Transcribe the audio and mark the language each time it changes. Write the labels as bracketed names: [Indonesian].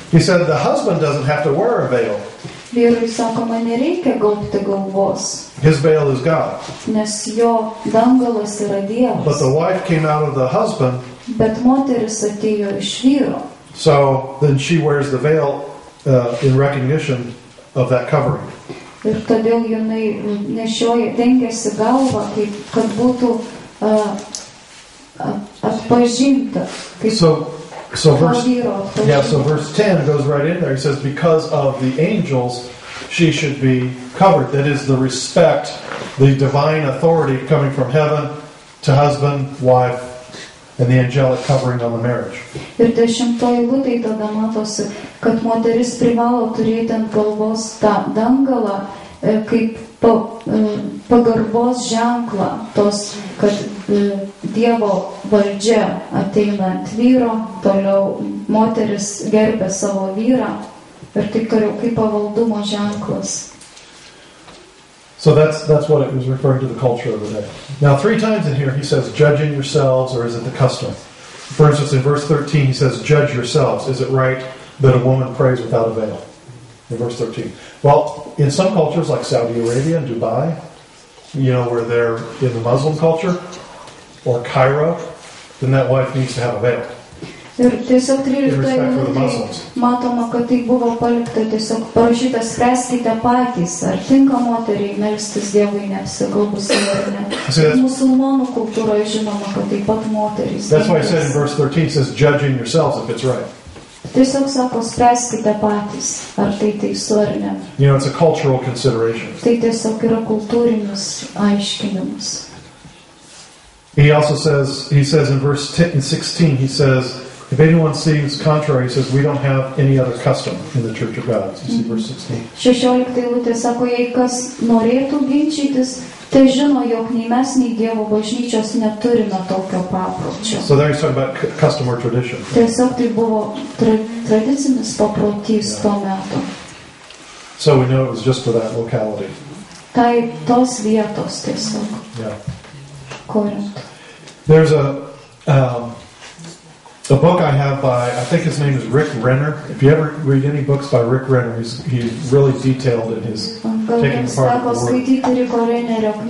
[English] he said the husband doesn't have to wear a veil. [Lithuanian] vyrui sakoma, nereikia gaubti galvos, [English] His veil is God. [Lithuanian] nes jo dangalas yra [English] But [Lithuanian] Dievas. [English] the wife came out of the husband, [Lithuanian] Bet moteris atėjo iš vyro. [English] so then she wears the veil in recognition of that covering. [Lithuanian] Ir todėl jinai nešioja, dengiasi galvą, kad būtų atpažinta. [English] So verse 10 goes right in there. He says, because of the angels, she should be covered. That is the respect, the divine authority coming from heaven to husband, wife, and the angelic covering on the marriage. [Lithuanian] Ir 10 eilutėje tada matosi, kad moteris privalo turėti ant galvos tą dangalą, kaip pagarbos ženklą, tos, kad Dievo valdžia ateina ant vyro, toliau moteris gerbė savo vyrą ir taip toliau kaip pavaldumo ženklas. [English] So that's what it was referring to the culture of the day. Now 3 times in here he says, judging yourselves, or is it the custom? For instance, in verse 13 he says, judge yourselves. Is it right that a woman prays without a veil? In verse 13. Well, in some cultures like Saudi Arabia and Dubai, where they're in the Muslim culture, or Cairo, then that wife needs to have a veil. [Lithuanian] Ir tiesiog 13 eilutėje matoma, kad tai buvo palikta tiesiog parašyta, spręskite patys, ar tinka moteriai melstis Dievui neapsigaubus ar ne. Musulmonų kultūroje žinoma, kad taip pat moterys. [English] That's why I said in verse 13 it says, judging yourselves if it's right. [Lithuanian] Tiesiog sako, spręskite patys, ar tai teisu ar ne. [English] It's a cultural consideration. [Lithuanian] Tai tiesiog yra kultūrinis aiškinimas. [English] He says in verse 16, he says, if anyone seems contrary, he says, we don't have any other custom in the Church of God. You see verse 16. [Lithuanian] 16 eilutė sako, jei kas norėtų ginčytis, tai žino, jog nei mes, nei Dievo bažnyčios neturime tokio papročio. [English] So there he's talking about custom or tradition. [Lithuanian] Tiesiog tai buvo tradicinis paprotys to meto. [English] So we know it was just for that locality. [Lithuanian] Tai tos vietos tiesiog. [English] Yeah. [Lithuanian] Korint. [English] There's a book I have by, I think his name is Rick Renner. If you ever read any books by Rick Renner, he's really detailed in his taking apart the word.